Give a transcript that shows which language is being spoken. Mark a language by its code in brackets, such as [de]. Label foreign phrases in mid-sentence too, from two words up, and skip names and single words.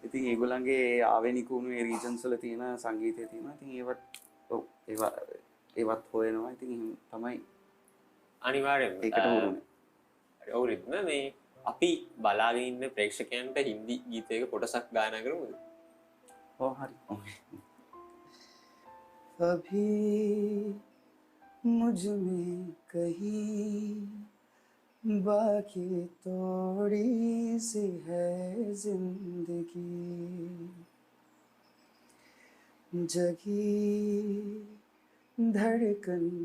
[si] ඉතින් ඒගොල්ලන්ගේ ආවෙනික වුණු ඒ රීජන්ස් වල තියෙන සංගීතය තියෙනවා. ඉතින් ඒවත් හොයනවා. ඉතින් එහෙම තමයි අනිවාර්යෙන්ම ඒකට හුරුනේ. ඔව් රිද්ම මේ අපි බලාගෙන ඉන්න ප්‍රේක්ෂකයන්ට හින්දි ගීතයක කොටසක් ගායනා කරමුද? ඔව් හරි. [hi] अभी मुझ में कहीं बाकी थोड़ी सी है जिंदगी जगी धड़कन